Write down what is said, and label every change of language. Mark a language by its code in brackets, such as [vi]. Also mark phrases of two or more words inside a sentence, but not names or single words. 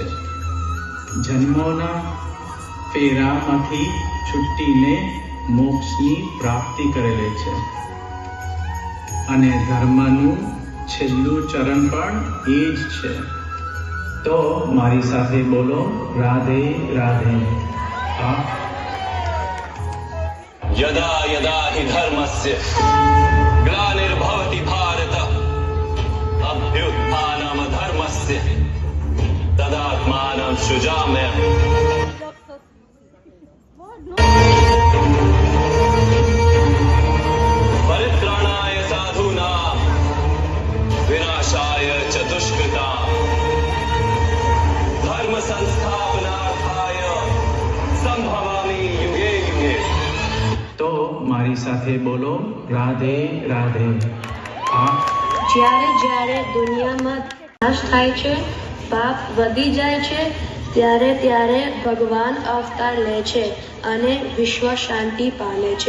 [gu] જન્મોના ફેરામાંથી છૂટીને મોક્ષની પ્રાપ્તિ કરે છે. અને ધર્મનું છેલ્લું ચરણ પણ એ જ છે. તો મારી સાથે બોલો, રાધે રાધે. [sa] यदा यदा हि धर्मस्य ग्लानिर्भवति भारत अभ्युत्थानं धर्मस्य तदात्मानं सृजाम्यहम्. परित्राणाय साधूनां विनाशाय च दुष्कृतां धर्म संस्थापनार्थाय संभवामि युगे युगे. [gu] તો મારી સાથે બોલો, રાધે રાધે. જ્યારે જ્યારે દુનિયામાં નાશ થાય છે, પાપ વધી જાય છે, ત્યારે ત્યારે ભગવાન અવતાર લે છે અને વિશ્વ શાંતિ પામે છે.